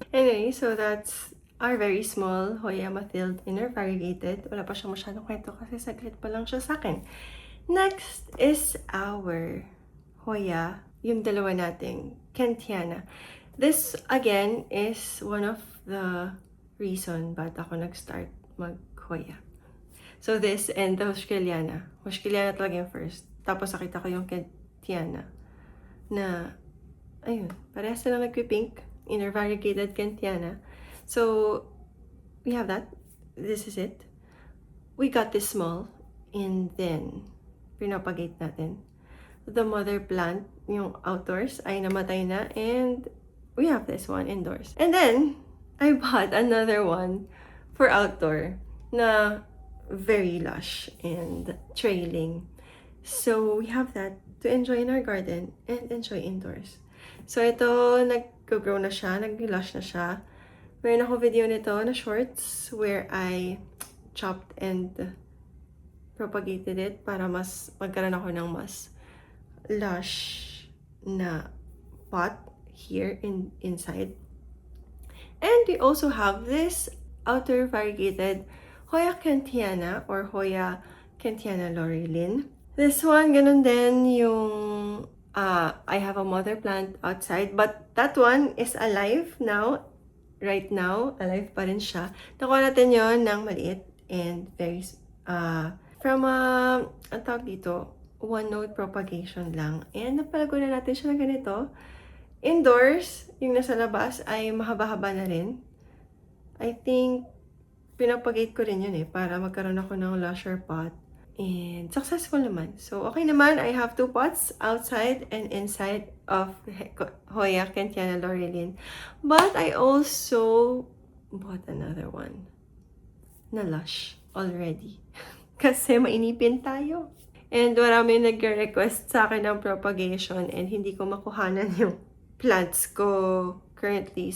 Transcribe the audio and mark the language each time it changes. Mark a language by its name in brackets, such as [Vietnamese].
[English] Anyway, so that's our very small Hoya Mathilde Inner Variegated. [Filipino] Wala pa siyang masyadong kwento kasi saglit pa lang siya sa akin. Next is our [English] Hoya, yung dalawa nating Kentiana. This, again, is one of the reason ba't ako nag-start mag-Hoya. So this and the Hushkiliana. Hushkiliana talaga yung first. [Filipino] Tapos nakita ko yung Kentiana na, ayun, parehas na nagpipink. [English] Inner variegated Kentiana. So, we have that. This is it. We got this small. [Filipino] And then, pinapagate natin. The mother plant, yung outdoors, ay namatay na. [English] And we have this one indoors. And then, I bought another one for outdoor na very lush and trailing. So, we have that to enjoy in our garden and enjoy indoors. [Filipino] So, ito, nag-grow na siya, nag-lush na siya. Meron ako video nito na shorts [English] where I chopped and propagated it [Filipino] para mas magkaroon ako ng mas lush na pot here inside. [English] And we also have this outer variegated Hoya Kentiana or Hoya Kentiana Laurelin. This one, ganun din yung I have a mother plant outside, but that one is alive now. [Filipino] Right now, alive pa rin siya. Nakuha natin yon ng maliit and very, from ang tawag dito, one-node propagation lang. And napalago na natin siya na ganito. Indoors, yung nasa labas ay mahaba-haba na rin. I think, pinapagate ko rin yun para magkaroon ako ng lusher pot. And successful naman. So, okay naman. [English] I have 2 pots outside and inside of Hoya Kentiana Laurelin. But I also bought another one na lush already. [Filipino] Kasi mainipin tayo. And marami nag-request sa akin ng propagation and hindi ko makuhanan yung plants ko currently.